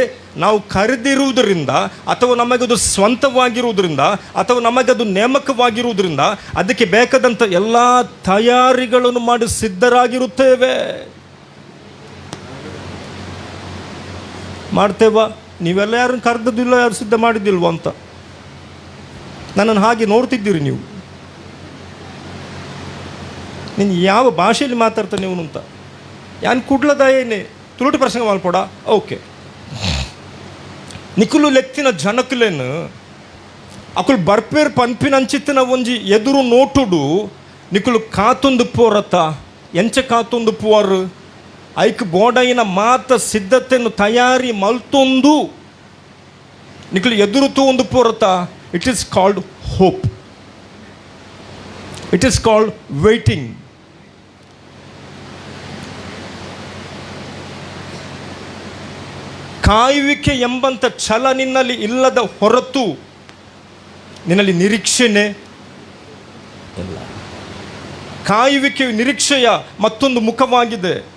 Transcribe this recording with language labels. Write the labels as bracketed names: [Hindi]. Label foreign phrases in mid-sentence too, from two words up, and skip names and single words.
[Kannada] ನಾವು ಕರೆದಿರುವುದರಿಂದ ಅಥವಾ ನಮಗದು ಸ್ವಂತವಾಗಿರುವುದರಿಂದ ಅಥವಾ ನಮಗದು ನೇಮಕವಾಗಿರುವುದರಿಂದ ಅದಕ್ಕೆ ಬೇಕಾದಂಥ ಎಲ್ಲ ತಯಾರಿಗಳನ್ನು ಮಾಡಿ ಸಿದ್ಧರಾಗಿರುತ್ತೇವೆ. ಮಾಡ್ತೇವಾ? ನೀವೆಲ್ಲ ಯಾರನ್ನು ಕರೆದದಿಲ್ಲ, ಯಾರು ಸಿದ್ಧ ಮಾಡಿದ್ದಿಲ್ವ ಅಂತ ನನ್ನನ್ನು ಹಾಗೆ ನೋಡ್ತಿದ್ದೀರಿ ನೀವು. ನೀನು ಯಾವ ಭಾಷೆಯಲ್ಲಿ ಮಾತಾಡ್ತಾನೆ ಇವನು ಅಂತ. [Tulu] ಯಾನ್ ಕುಡ್ಲದ ಏನೇ ತುಳುಟು ಪ್ರಸಂಗ ಮಾಲ್ಪೋಡ ಓಕೆ. ನಿಖುಲು ಲೆಕ್ತಿನ ಜನಕುಲೇನು ಅಕುಲು ಬರ್ಪೇರು ಪಂಪಿನ ಅಂಚಿತ್ತಿನ ಒಂಜಿ ಎದುರು ನೋಟುಡು ನಿಖುಲು ಕಾತೊಂದು ಪೋರತ ಎಂಚ ಕಾತೊಂದು ಪೋರು ಐಕ್ ಬೋಡೈನ ಮಾತ ಸಿದ್ಧತೆಯನ್ನು ತಯಾರಿ ಮಲ್ತೊಂದು ನಿಖುಲು ಎದುರು ಒಂದು ಪೋರತ. [English] It is called hope. It is called waiting. [Kannada] ಕಾಯುವಿಕೆ ಎಂಬಂಥ ಛಲ ನಿನ್ನಲ್ಲಿ ಇಲ್ಲದ ಹೊರತು ನಿನ್ನಲ್ಲಿ ನಿರೀಕ್ಷೆನೇ ಇಲ್ಲ. ಕಾಯುವಿಕೆಯು ನಿರೀಕ್ಷೆಯ ಮತ್ತೊಂದು ಮುಖವಾಗಿದೆ.